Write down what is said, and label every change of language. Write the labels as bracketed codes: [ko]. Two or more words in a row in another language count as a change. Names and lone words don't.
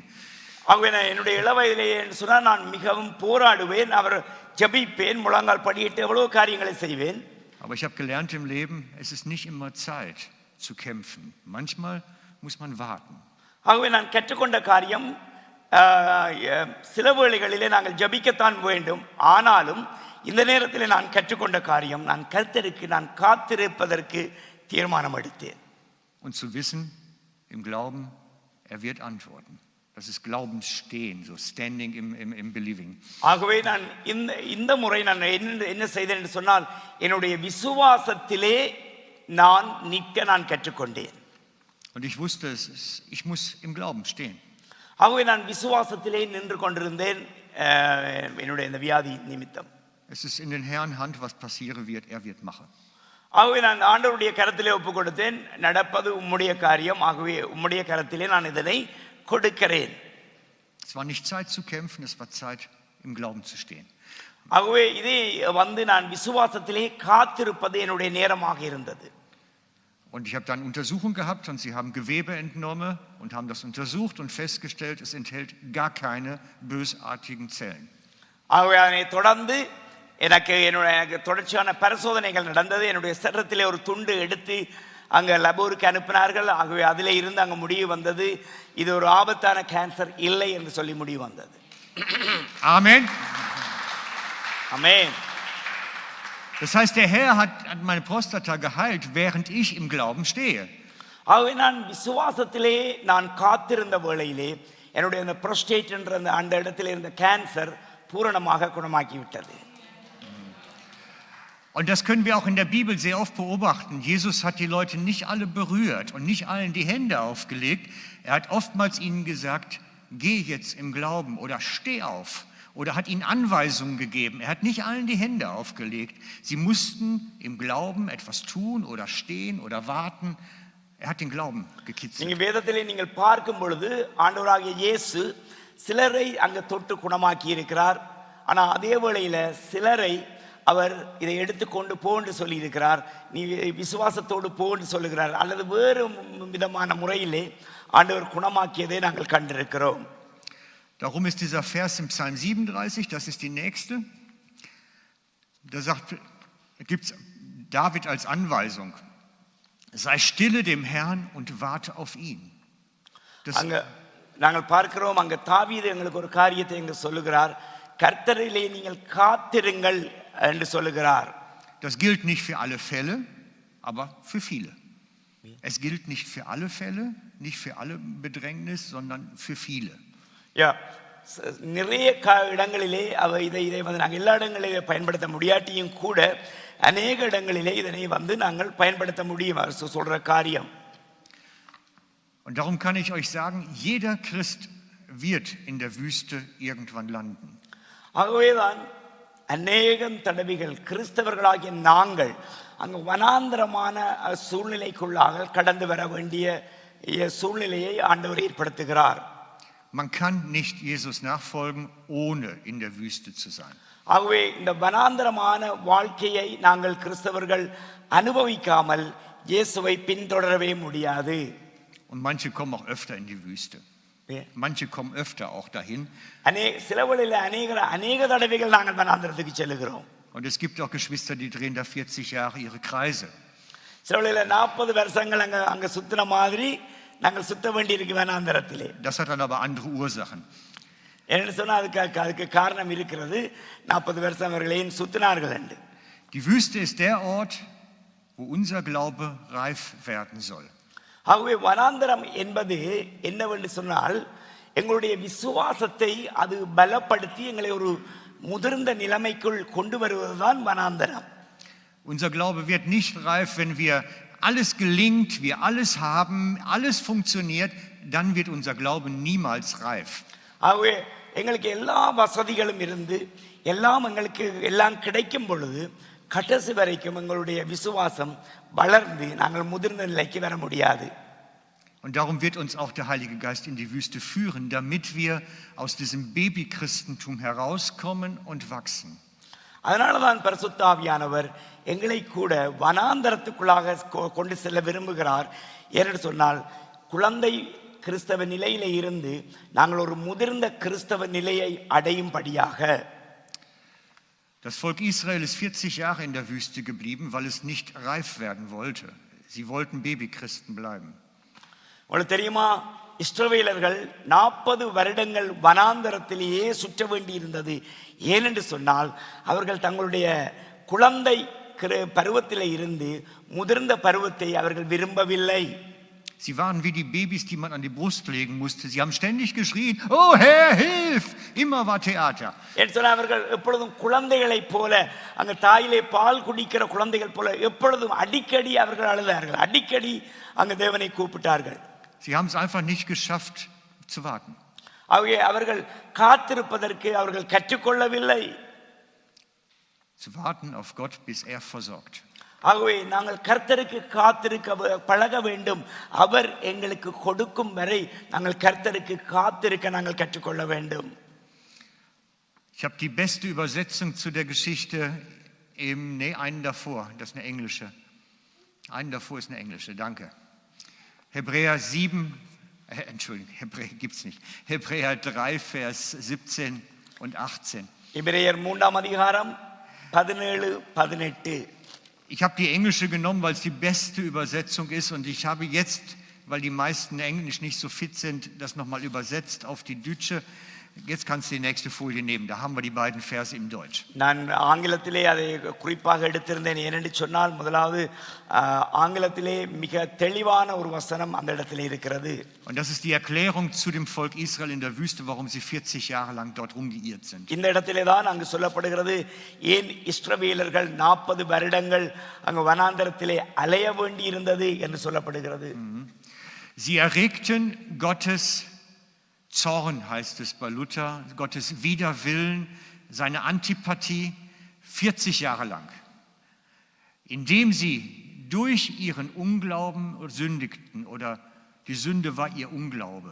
[ta] ஆகவே நான் என்னுடைய இளவயதிலேயே சொன்னால் நான் மிகவும் போராடுவேன், அவர் ஜெபிப்பேன், முழங்கால் படியிட்டு எவ்வளவு காரியங்களை செய்வேன். [de] Aber ich habe gelernt im Leben, es ist nicht immer Zeit zu kämpfen. Manchmal muss man warten. [ta] ஆகவே நான் கற்றுக்கொண்ட காரியம், சில வேளைகளிலே நாங்கள் ஜெபிக்கத்தான் வேண்டும். ஆனாலும் இந்த நேரத்தில் நான் கற்றுக்கொண்ட காரியம், நான் கர்த்தருக்கு நான் காத்திருப்பதற்கு தீர்மானம் எடுத்தேன். [de] Und zu wissen, im Glauben, er wird antworten. Das ist Glaubensstehen, [en] so standing [de] im Believing. [ta] ஆகவே நான் இந்த முறை நான் என்ன செய்தேன் என்று சொன்னால், என்னுடைய விசுவாசத்திலே நான் நிற்க நான் கற்றுக்கொண்டேன். [de] Und ich wusste, ich muss im Glauben stehen. [ta] ஆகவே நான் விசுவாசத்திலே நின்று கொண்டிருந்தேன் என்னுடைய இந்த வியாதி நிமித்தம். [de] Es ist in den Herrn Hand, was passieren wird, er wird machen. [ta] ஆகவே நான் ஆண்டவருடைய கரத்திலே ஒப்பு கொடுத்தேன். நடப்பது உம்முடைய காரியம், ஆகவே உம்முடைய கரத்திலே நான் இதனை கொடுக்கிறேன். [de] Es war nicht Zeit zu kämpfen, es war Zeit im Glauben zu stehen. [ta] ஆகவே இதே நான் விசுவாசத்திலே காத்திருப்பது என்னுடைய நேரமாக இருந்தது. [de] Und ich habe dann Untersuchung gehabt und sie haben Gewebe entnommen und haben das untersucht und festgestellt, es enthält gar keine bösartigen Zellen. [ta] ஆகவே அதனை தொடர்ந்து எனக்கு தொடர்ச்சியான பரிசோதனைகள் நடந்தது. என்னுடைய சரீரத்திலே ஒரு துண்டு எடுத்து அங்கே லபோருக்கு அனுப்பினார்கள். ஆகவே அதிலே இருந்து அங்கே முடிவு வந்தது, இது ஒரு ஆபத்தான கேன்சர் இல்லை என்று சொல்லி முடிவு வந்தது. [de] Amen. Amen. Das heißt, der Herr hat meine Prostata geheilt, während ich im Glauben stehe. [ta] ஆகவே நான் விசுவாசத்திலே நான் காத்திருந்த வேளையிலே என்னுடைய அந்த புரோஸ்டேட் என்ற அந்த இடத்திலே இருந்த கேன்சர் பூரணமாக குணமாக்கி விட்டது. [de] Und das können wir auch in der Bibel sehr oft beobachten. Jesus hat die Leute nicht alle berührt und nicht allen die Hände aufgelegt. Er hat oftmals ihnen gesagt, geh jetzt im Glauben oder steh auf. Oder hat ihnen Anweisungen gegeben. Er hat nicht allen die Hände aufgelegt. Sie mussten im Glauben etwas tun oder stehen oder warten. Er hat den Glauben gekitzelt. [ta] நீங்க வேதத்திலே நீங்கள் பார்க்கும் பொழுது ஆண்டவராகிய இயேசு சிலரை அங்க தொட்டு குணமாக்கி இருக்கிறார். ஆனா அதே வேளையில சிலரை அவர் இதை எடுத்துக்கொண்டு போன்னு சொல்லி இருக்கிறார். நீ விசுவாசத்தோடு போன்னு சொல்லுகிறார். அல்லது வேறு விதமான முறையிலே ஆண்டவர் குணமாக்கியதை நாங்கள் கண்டிருக்கிறோம். [de] Darum ist dieser Vers im Psalm 37, das ist die nächste. Da gibt es David als Anweisung: Sei stille dem Herrn und warte auf ihn. [ta] அங்க நாங்கள் பார்க்கிறோம், அங்க தாவீது எங்களுக்கு ஒரு காரியத்தை எங்க சொல்லுகிறார். கர்த்தரிலே நீங்கள் காத்திருங்கள் என்று சொல்லுகிறார். [de] Das gilt nicht für alle Fälle, aber für viele. Es gilt nicht für alle Fälle, nicht für alle Bedrängnis, sondern für viele. Ja, [ta] நிறைய இடங்களிலே இதை நாங்கள் எல்லா இடங்களிலே பயன்படுத்த முடியாட்டியும் கூட அநேக இடங்களிலே இதனை நாங்கள் பயன்படுத்த முடியும் சொல்ற காரியம். [de] Und darum kann ich euch sagen, jeder Christ wird in der Wüste irgendwann landen. [ta] ஆகவேதான் அநேகம் தடவைகள் கிறிஸ்தவர்களாகிய நாங்கள் அங்கு வனாந்தரமான சூழ்நிலைக்குள்ளாக கடந்து வர வேண்டிய சூழ்நிலையை ஆண்டவர் ஏற்படுத்துகிறார். [de] Man kann nicht Jesus nachfolgen, ohne in der Wüste zu sein. [ta] ஆகவே இந்த வனாந்தரமான வாழ்க்கையை நாங்கள் கிறிஸ்தவர்கள் அனுபவிக்காமல் இயேசுவை பின்தொடரவே முடியாது. [de] Und manche kommen auch öfter in die Wüste. Manche kommen öfter auch dahin. [ta] அநேக தடவைகள் நாங்கள் வனாந்தரத்துக்கு செல்கிறோம். [de] Und es gibt auch Geschwister, die drehen da 40 Jahre ihre Kreise. [ta] சில வேளையில 40 வருஷங்கள் அங்க சுத்தின மாதிரி நாங்கள் சுத்த வேண்டியிருக்கு வனாந்தரத்திலே. [de] Das hat dann aber andere Ursachen. [ta] என்ன சொன்னா அதுக்கு காரணம் இருக்கிறது. 40 வருஷம் அவர்களையும் சுத்தினார்கள் என்று. [de] Die Wüste ist der Ort, wo unser Glaube reif werden soll. [ta] ஆகவே வனாந்தரம் என்பது என்னவென்று சொன்னால் எங்களுடைய விசுவாசத்தை அது பலப்படுத்தி எங்களை ஒரு முதிர்ந்த நிலைமைக்குள் கொண்டு வருவதுதான் வனாந்தரம். [de] Unser Glaube wird nicht reif, wenn wir alles gelingt, wir alles haben, alles funktioniert, dann wird unser Glaube niemals reif. [ta] ஆகவே எங்களுக்கு எல்லா வசதிகளும் இருந்து எல்லாம் கிடைக்கும் பொழுது கடைசி வரைக்கும் எங்களுடைய விசுவாசம் வளர்ந்து நாங்கள் முதிர்ந்த நிலைக்கு வர முடியாது. [de] Und darum wird uns auch der Heilige Geist in die Wüste führen, damit wir aus diesem Babychristentum herauskommen und wachsen. [ta] அதனாலதான் பரிசுத்த ஆவியானவர் எங்களை கூட வனாந்தரத்துக்குள்ளாக கொண்டு செல்ல விரும்புகிறார். ஏனென்று சொன்னால் குழந்தை கிறிஸ்தவ நிலையில இருந்து நாங்கள் ஒரு முதிர்ந்த கிறிஸ்தவ நிலையை அடையும்படியாக. [de] Das Volk Israel ist 40 Jahre in der Wüste geblieben, weil es nicht reif werden wollte. Sie wollten Babychristen bleiben. [ta] உங்களுக்கு தெரியுமா, இஸ்ரவேலர்கள் 40 வருடங்கள் வனாந்தரத்திலேயே சுற்ற வேண்டி இருந்தது. ஏனென்று சொன்னால் அவர்கள் தங்களுடைய குழந்தை பருவத்திலே இருந்து முதிர்ந்த பருவத்தை அவர்கள் விரும்பவில்லை. [de] Sie waren wie die Babys, die man an die Brust legen musste. Sie haben ständig geschrien: Oh Herr, hilf! Immer war Theater. [ta] அவர்கள் எப்பொழுதும் குழந்தைகளைப் போல அங்க தாயிலே பால் குடிக்கிற குழந்தைகள் போல எப்பொழுதும் அடிக்கடி அவர்கள் அழுதார்கள். அடிக்கடி அங்க தேவனை கூப்பிட்டார்கள். [de] Sie haben es einfach nicht geschafft zu warten. [ta] அவர்கள் காத்திருப்பதற்கு அவர்கள் கற்றுக்கொள்ளவில்லை. [de] Zu warten auf Gott, bis er versorgt. [ta] ஆகவே நாங்கள் கர்த்தருக்கு காத்திருக்க பழக வேண்டும். அவர் எங்களுக்கு கொடுக்கும் வரை நாங்கள் கர்த்தருக்கு காத்திருக்க நாங்கள் கற்றுக்கொள்ள வேண்டும். [de] Ich habe die beste Übersetzung zu der Geschichte einen davor, das ist eine englische. Einen davor ist eine englische, danke. Hebräer 7, Entschuldigung, Hebräer gibt es nicht. Hebräer 3, Vers 17 und 18. [ta] Hebräer 3 அதிகாரம் 17, 18. [de] Ich habe die englische genommen, weil es die beste Übersetzung ist, und ich habe jetzt, weil die meisten Englisch nicht so fit sind, das nochmal übersetzt auf die Deutsche. Jetzt kannst du die nächste Folie nehmen, da haben wir die beiden Verse im Deutsch. [ta] நான் ஆங்கிலத்திலே அதை குறிப்பாக எடுத்திருந்தேன். ஏனென்று சொன்னால் முதலாவது ஆங்கிலத்திலே மிக தெளிவான ஒரு வசனம் அந்த இடத்திலே இருக்கிறது. [de] Und das ist die Erklärung zu dem Volk Israel in der Wüste, warum sie 40 Jahre lang dort rumgeirrt sind. [ta] இந்த இடத்திலே தான் அங்கு சொல்லப்படுகிறது ஏன் இஸ்ரவேலர்கள் 40 வருடங்கள் அங்கு வனாந்தரத்திலே அலைய வேண்டி இருந்தது என்று சொல்லப்படுகிறது. [de] Sie erregten Gottes Zorn, heißt es bei Luther, Gottes Widerwillen, seine Antipathie 40 Jahre lang, indem sie durch ihren Unglauben sündigten, oder die Sünde war ihr Unglaube.